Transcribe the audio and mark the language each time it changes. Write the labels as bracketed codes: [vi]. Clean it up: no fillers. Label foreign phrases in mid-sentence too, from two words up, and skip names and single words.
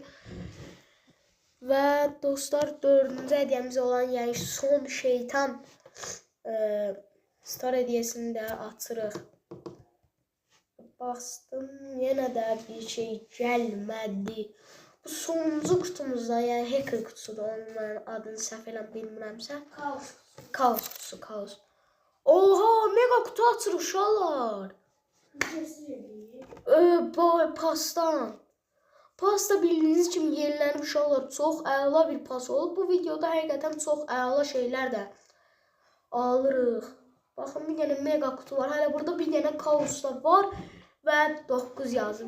[az] Və dostlar, 4-cü hədiyəmiz olan, yəni son şeytan star hədiyəsini də açırıq. Bastım, yenə də bir şey gəlmədi. Bu sonuncu kutumuzda, yəni hacker kutusudur. Onun adını səhv eləm bilmirəmsə. Kaos kutusu, kaos. Oha, mega kutu açırıq uşaqlar. Pastan. Pasta bildiyiniz kimi yenilənib uşaqlar, çox əla bir pas olub. Bu videoda həqiqətən çox əla şeylər də alırıq. Baxın, bir dənə mega kutu var. Hələ burada bir dənə kaos da var və 9 yazdı.